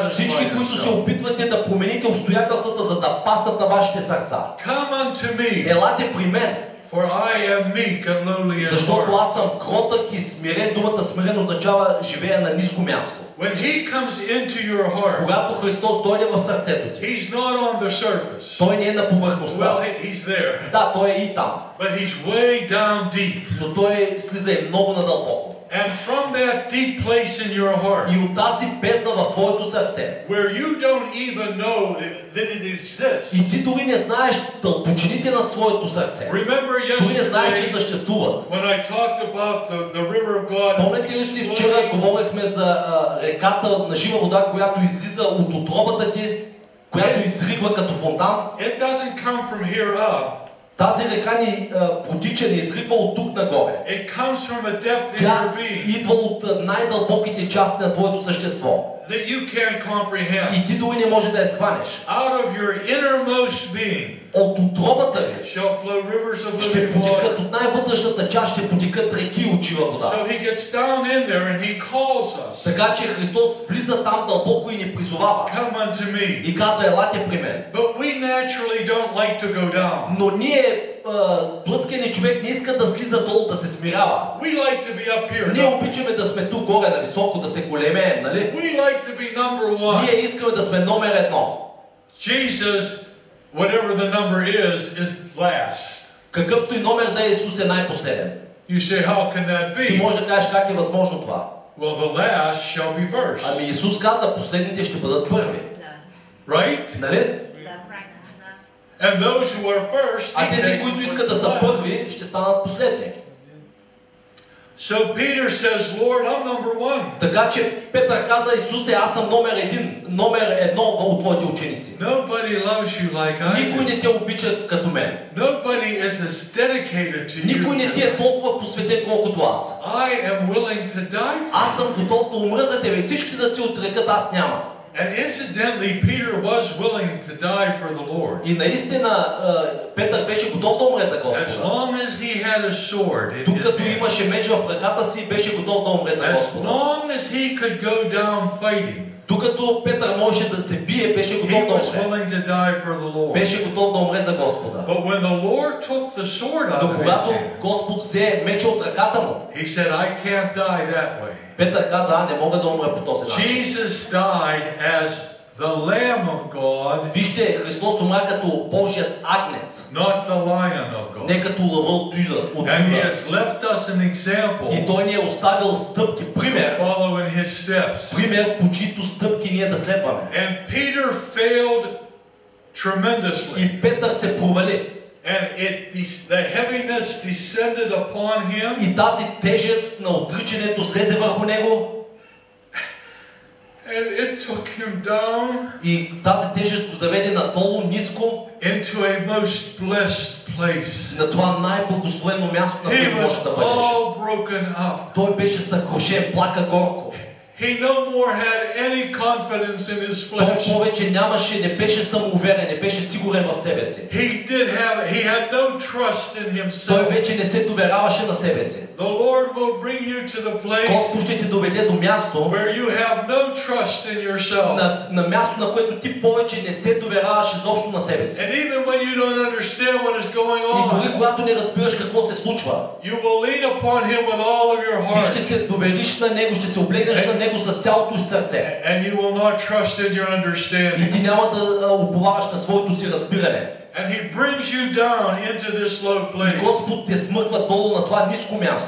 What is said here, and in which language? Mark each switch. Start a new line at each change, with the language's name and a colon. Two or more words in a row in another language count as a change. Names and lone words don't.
Bulgarian: всички, които се
English: yourself.
Bulgarian: опитвате да промените обстоятелствата, за да паснат на вашите сърца.
English: Come unto me,
Bulgarian: Елате при мен,
English: for I am meek and lowly in
Bulgarian: защото
English: heart.
Bulgarian: аз съм кротък и смирен. Думата смирен означава живея на ниско място.
English: When He comes into your heart,
Bulgarian: Когато Христос дойде в сърцето ти,
English: He's not on the surface.
Bulgarian: Той не е на повърхността.
English: Well, He's there,
Bulgarian: Да, Той е и там,
English: but He's way down deep.
Bulgarian: но Той слиза и много надълбоко.
English: And from that deep place in your heart,
Bulgarian: И от тази бездна в твоето сърце,
English: where you don't even know that it exists.
Bulgarian: и ти дори не знаеш дълбочините на своето сърце,
English: Remember
Bulgarian: дори не знаеш, че
English: yesterday
Bulgarian: съществуват.
English: when I talked about the river of God?
Bulgarian: Спомняте ли си, вчера говорихме за реката на жива вода, която излиза от утробата ти, която изригва като фонтан?
English: It doesn't come from here up.
Bulgarian: Тази река ни протича, ни изригва от тук нагоре.
English: It comes from a depth in
Bulgarian: Тя
English: your being
Bulgarian: идва от най-дълбоките части на твоето същество.
English: that you can't comprehend.
Bulgarian: И ти дори не може да я схванеш.
English: Out of your innermost being
Bulgarian: От утробата ви
English: shall flow rivers of
Bulgarian: ще
English: living
Bulgarian: потекат,
English: water.
Bulgarian: от най-вътрешната част ще потекат реки от жива вода.
English: So He gets down in there and He calls us.
Bulgarian: Така че Христос влиза там дълбоко и ни призовава.
English: Come unto me.
Bulgarian: И казва, елате при мен.
English: But we naturally don't like to go down.
Bulgarian: Но ние, блъскани човек, не иска да слиза долу, да се смирява.
English: We like to be up here.
Bulgarian: Ние обичаме да сме тук горе, на високо, да се големеем, нали?
English: We like to be number one.
Bulgarian: Ние искаме да сме номер едно.
English: Jesus, whatever the number is last.
Bulgarian: Какъвто и номер да е, Исус е най-последен.
English: You say, how can that
Bulgarian: Ти
English: be?
Bulgarian: можеш да кажеш как е възможно това.
English: Well, the last shall be first.
Bulgarian: Ами Исус каза, последните ще бъдат първи.
English: Right?
Bulgarian: Нали?
English: And those who are first,
Bulgarian: А
English: He
Bulgarian: тези,
English: takes
Bulgarian: които
English: them
Bulgarian: искат да
English: to
Bulgarian: са
English: last.
Bulgarian: първи, ще станат последни.
English: So Peter says, Lord, I'm number one.
Bulgarian: Така че Петър каза, Исусе, аз съм номер едно от твоите ученици.
English: Nobody loves you like I
Bulgarian: Никой
English: do.
Bulgarian: не те обича като мен.
English: Nobody is as dedicated to
Bulgarian: Никой не ти
English: you.
Bulgarian: е толкова посветен, колкото аз.
English: I am willing to die for
Bulgarian: Аз съм готов да умра за тебе и всички да се отрекат, аз няма.
English: you. And incidentally, Peter was willing to die for the Lord.
Bulgarian: И наистина Петър беше готов да умре за
English: As
Bulgarian: Господа.
English: long as he had a sword in his
Bulgarian: Докато
English: hand.
Bulgarian: имаше меч в ръката си, беше готов да умре за
English: As
Bulgarian: Господа.
English: long as he could go down fighting.
Bulgarian: Докато Петър можеше да се бие, беше
English: He
Bulgarian: готов да
English: was
Bulgarian: умре.
English: willing to die for the Lord.
Bulgarian: Беше готов да умре за Господа.
English: But when the Lord took the sword out
Bulgarian: Но
English: of his
Bulgarian: когато
English: hand,
Bulgarian: Господ взе меча от ръката му,
English: he said, I can't die that way.
Bulgarian: Петър каза, не мога да умра по този начин.
English: Jesus died as the Lamb of God,
Bulgarian: Вижте, Христос умря като Божият агнец,
English: not the Lion of God.
Bulgarian: не като лъва от
English: And he
Bulgarian: Юда.
English: has left us an example
Bulgarian: И Той ни е оставил стъпки,
English: to
Bulgarian: пример,
English: follow in his steps.
Bulgarian: пример, по чието стъпки ние да следваме.
English: And Peter failed tremendously.
Bulgarian: И Петър се провали.
English: And the heaviness descended upon him.
Bulgarian: И тази тежест на отричането слезе върху него.
English: And it took him down
Bulgarian: И тази тежест го заведе надолу, ниско,
English: into a most blessed place.
Bulgarian: на това най-благословено място, на
English: He
Bulgarian: което
English: was
Bulgarian: може да бъдеш.
English: all broken up.
Bulgarian: Той беше съкрушен, плака горко.
English: He no more had any confidence in his
Bulgarian: Той
English: flesh.
Bulgarian: повече нямаше, не беше самоуверен, не беше сигурен в себе си.
English: He had no trust in
Bulgarian: Той
English: himself.
Bulgarian: вече не се доверяваше на себе си.
English: The Lord will bring you to the place
Bulgarian: Господ ще ти доведе до място,
English: where you have no trust in yourself.
Bulgarian: на място, на което ти повече не се доверяваш изобщо на себе си.
English: And even when you don't understand what is going
Bulgarian: И дори
English: on,
Bulgarian: когато не разбираш какво се случва,
English: you will lean upon him with all of your
Bulgarian: ти
English: heart.
Bulgarian: ще се довериш на Него, ще се облегнеш на Него с цялото си сърце.
English: And you will not trust in your
Bulgarian: И
English: understanding.
Bulgarian: ти няма да уповаваш на своето си разбиране.
English: And he brings you down into this low
Bulgarian: И
English: place.
Bulgarian: Господ те смъква долу на това ниско място.